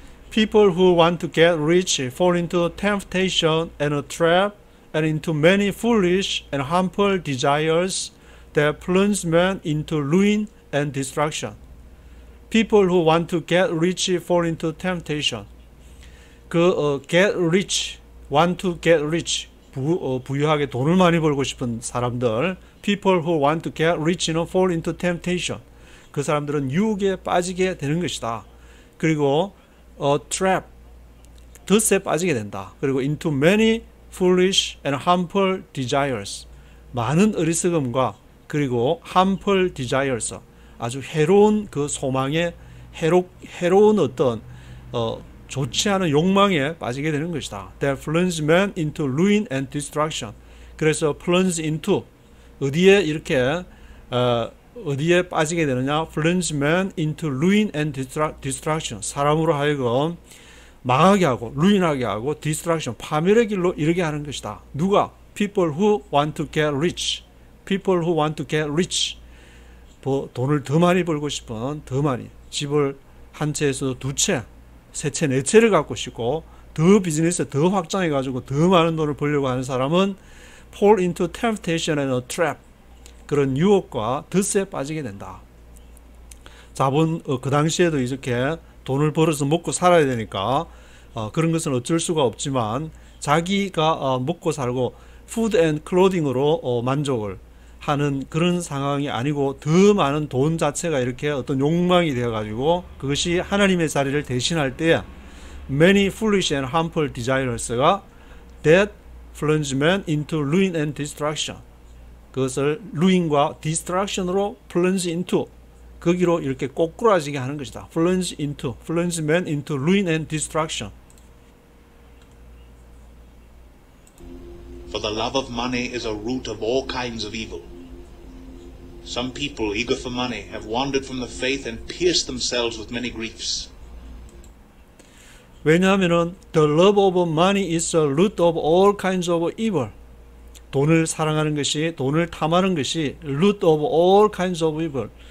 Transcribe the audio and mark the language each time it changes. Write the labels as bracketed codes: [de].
[en] People who want to get rich fall into temptation and a trap, and into many foolish and harmful desires that plunge men into ruin and destruction. People who want to get rich fall into temptation. get rich, want to get rich, [ko] 부유하게 돈을 많이 벌고 싶은 사람들, [en] people who want to get rich fall into temptation. [ko] 그 사람들은 유혹에 빠지게 되는 것이다. 그리고 trap, 덫에 빠지게 된다. [en] 그리고 into many foolish and harmful desires. [ko] 많은 어리석음과 그리고 [en] harmful desires. [ko] 아주 해로운 그 소망에 해로운 어떤 좋지 않은 욕망에 빠지게 되는 것이다. [en] That plunge men into ruin and destruction. [ko] 그래서 [en] plunge into [ko] 어디에 이렇게 어디에 빠지게 되느냐? [en] plunge men into ruin and destruction. [ko] 사람으로 하여금 망하게 하고 ruin하게 하고 destruction 파멸의 길로 이르게 하는 것이다. 누가? [en] People who want to get rich. People who want to get rich. [ko] 돈을 더 많이 벌고 싶은 더 많이 집을 한 채에서 두 채, 세 채, 네 채를 갖고 싶고 더 비즈니스 더 확장해 가지고 더 많은 돈을 벌려고 하는 사람은 [en] fall into temptation and a trap. [ko] 그런 유혹과 덫에 빠지게 된다. 자본 그 당시에도 이렇게 돈을 벌어서 먹고 살아야 되니까 그런 것은 어쩔 수가 없지만 자기가 먹고 살고 푸드 앤 클로딩으로 만족을 하는 그런 상황이 아니고 더 많은 돈 자체가 이렇게 어떤 욕망이 되어 가지고 그것이 하나님의 자리를 대신할 때 [en] many foolish and harmful desires [ko] 가 [en] that plunge men into ruin and destruction. [ko] 그것을 ruin과 destruction으로 [en] plunge into [ko] 거기로 이렇게 꼬꾸라지게 하는 것이다. [en] plunge men into ruin and destruction. For the love of money is a root of all kinds of evil. Some people eager for money have wandered from the faith and pierced themselves with many griefs. 왜냐하면은 the love of money is a root of all kinds of evil. [ko] 돈을 사랑하는 것이, 돈을 탐하는 것이 [en] root of all kinds of evil.